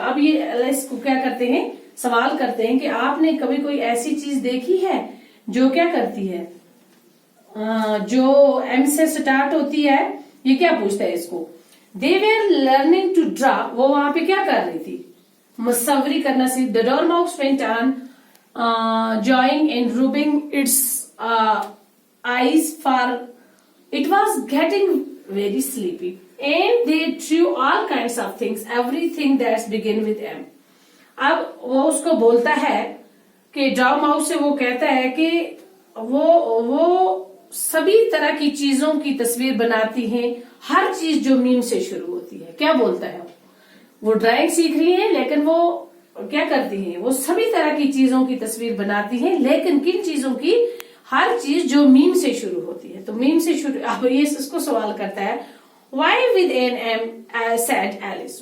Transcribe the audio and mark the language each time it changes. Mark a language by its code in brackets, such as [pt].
[hi] अब ये लाइस को क्या करते हैं, सवाल करते हैं कि आपने कभी कोई ऐसी चीज देखी है जो क्या करती है, जो एम से स्टार्ट होती है। ये क्या पूछता है इसको। [en] They were learning to draw. [hi] वो वहां पे क्या कर रही थी, मुसव्वरी करना सीख। [en] The dormouse went on drawing and rubbing its eyes, for it was getting very sleepy, and they drew all kinds of things, everything that begin with M. [hi] अब वो उसको बोलता है कि ड्राउ माउस से वो कहता है कि वो सभी तरह की चीजों की तस्वीर बनाती हैं, हर चीज जो मीम से शुरू होती है। क्या बोलता है वो ड्राइंग सीख रही है, लेकिन वो क्या करती हैं, वो सभी तरह की चीजों की तस्वीर बनाती हैं, लेकिन किन चीजों की, हर चीज जो मीम से शुरू होती है। तो मीम से शुरू, अब ये इसको सवाल करता है, [en] Why with an M said Alice.